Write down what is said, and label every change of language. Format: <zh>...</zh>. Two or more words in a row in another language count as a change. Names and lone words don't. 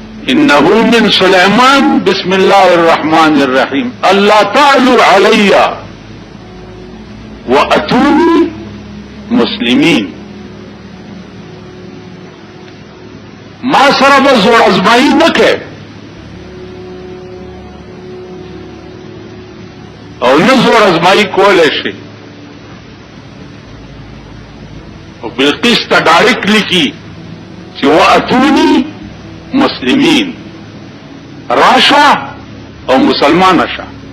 <ar>انه من سلیمان بسم الله الرحمن الرحیم اللہ تعلوا علی واتونی مسلمین.</ar> <ps>ما سره به زور ازمایي نه کوي او نه زور ازمایي کولی شي او بلقیس ته ډایرکټ لیکي چې</ps> <ar>واتونی مسلمین،</ar> <ps>راشه او مسلمان شه.</ps>